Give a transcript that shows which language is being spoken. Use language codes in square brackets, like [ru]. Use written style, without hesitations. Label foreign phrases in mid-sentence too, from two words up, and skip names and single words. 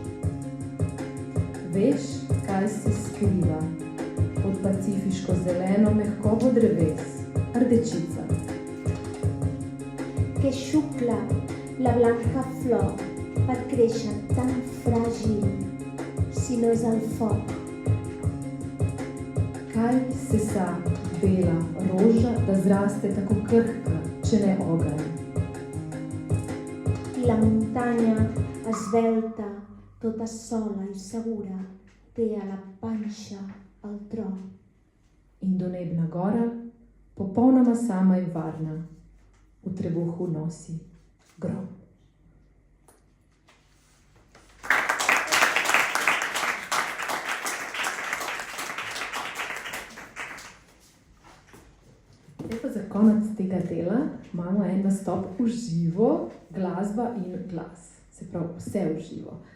[sl] Veš, kaj se skriva pod pacifiško zeleno mehkobo dreves, rdečica. [ca] Que xucla la blanca flor per créixer tan fràgil si no és el foc. [sl] Kaj se sa bela roža, da zraste tako krhka, če ne ogenj? [ca] I la muntanya esvelta, tota sola i segura, té a la panxa el tro. [sl] In donebna gora, popolnoma sama in varna, v trebuhu nosi grom. Za konec tega dela imamo en nastop v živo, glasba in glas, se pravi vse v živo.